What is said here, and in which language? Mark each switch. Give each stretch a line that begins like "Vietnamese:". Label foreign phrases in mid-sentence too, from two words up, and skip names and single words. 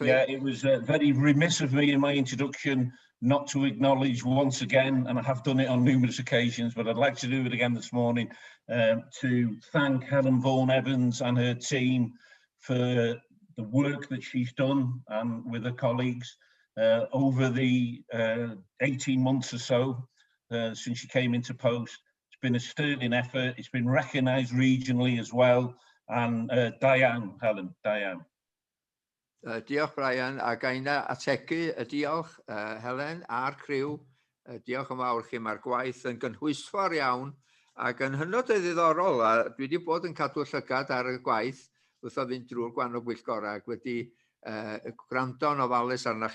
English: Yeah, it was very remiss of me in my introduction not to acknowledge once again, and I have done it on numerous occasions, but I'd like to do it again this morning, to thank Helen Vaughan-Evans and her team for the work that she's done with her colleagues over the 18 months or so since she came into post. It's been a sterling effort. It's been recognised regionally as well. And Diane, Helen, Diane.
Welsh: Diolch Brian, a gaina ategu y diolch Helen a'r criw. Diolch yn fawr chi, mae'r gwaith yn gynhwysfawr iawn ac yn hynod o ddiddorol. A dwi wedi bod yn cadw llygad ar y gwaith wrth o fynd drwy'r gwahanol bwyllgorau ac wedi gwrando'n ofalus arnoch chi yma.